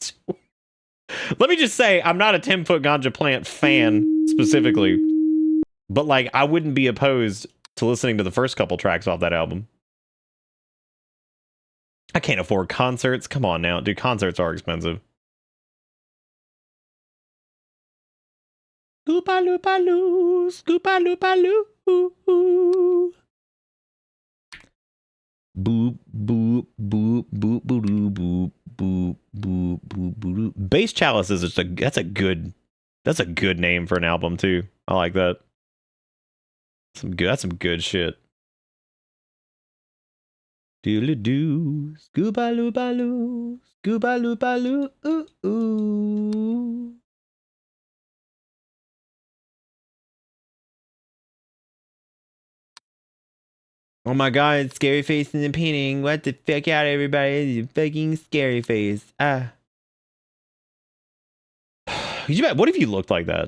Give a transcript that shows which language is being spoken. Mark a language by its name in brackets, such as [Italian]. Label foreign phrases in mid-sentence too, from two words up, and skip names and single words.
[English] Let me just say, I'm not a 10-foot ganja plant fan specifically. But like, I wouldn't be opposed to listening to the first couple tracks off that album. I can't afford concerts. Come on now, dude. Concerts are expensive. Scoopa loopa loo, scoopa loopa loo. Boop boop boop boop boop boop boop boop boop boop. Bass Chalice is just that's a good name for an album too. I like that. That's some good shit. Doodle doo, scooba loopa loo, scooba loopa loo, ooh ooh. Oh my god, scary face in the painting. What the fuck out, everybody? You fucking scary face. Ah. What if you looked like that?